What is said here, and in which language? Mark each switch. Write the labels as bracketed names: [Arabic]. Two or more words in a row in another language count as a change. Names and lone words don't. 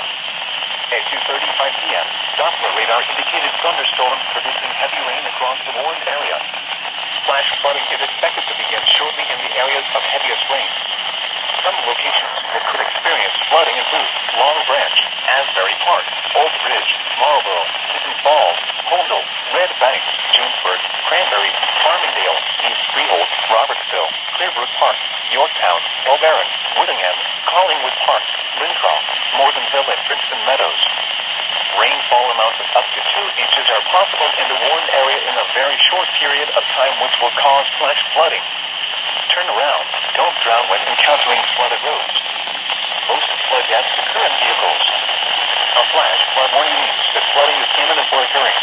[English] At 2:35 p.m., Doppler radar indicated thunderstorms producing heavy rain across the warned area. Flash flooding is expected to begin shortly in the areas of heaviest rain. Some locations that could experience flooding include Long Branch, Asbury Park, Old Bridge, Marlboro, Hidden Falls, Holdell, Red Bank, Junesburg, Cranberry, Farmingdale, East Freehold, Robertsville, Clearbrook Park, Yorktown, O'Barron, Woodingham, Collingwood Park, Lincroft, Morganville, and Brixton Meadows. Rainfall amounts of up to 2 inches are possible in the warned area in a very short period of time, which will cause flash flooding. Turn around. Don't drown when encountering flooded roads. Most flood deaths occur in vehicles. A flash flood warning means that flooding is imminent or occurring.